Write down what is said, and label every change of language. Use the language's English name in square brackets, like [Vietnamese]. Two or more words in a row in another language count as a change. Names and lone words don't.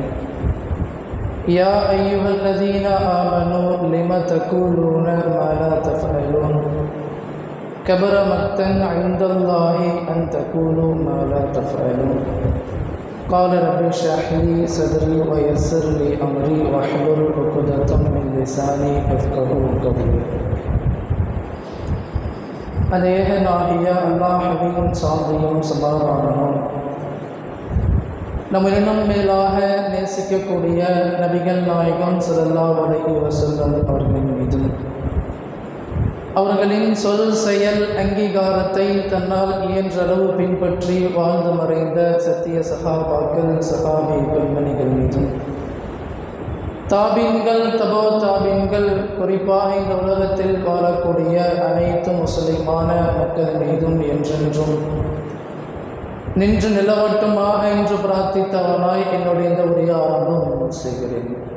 [Arabic] يا أيها الذين آمنوا لم تقولون ما لا تفعلون كبر مقتا عند الله أن تقولوا ما لا تفعلون. قال رب اشرح لي صدري ويسر لي أمري واحلل عقدة من لساني يفقهوا قولي. [Tamil] அநேகனாகிய அல்லாஹ்வின் சாந்தியும் சமாதானமும் நம்மிடம் மேலாக நேசிக்கக்கூடிய நபிகள் நாயகம் [Arabic] صلى الله عليه وسلم [Tamil] அவர்களின் மீதும் அவர்களின் சொல் செயல் அங்கீகாரத்தை தன்னால் இயன்றளவு பின்பற்றி வாழ்ந்து மறைந்த சத்திய சஹாபாக்கள் சஹாபிகள் மணிகள் மீதும் தாபீன்கள் தபோ தாபீன்கள் குறிப்பாக இந்த உலகத்தில் வாழக்கூடிய அனைத்து முஸ்லிமான மக்கள் மீதும் என்றென்றும் நின்று நிலவட்டுமாக என்று பிரார்த்தித்தவனாய் என்னுடைய இந்த உரிய ஆரம்பம் செய்கிறேன்.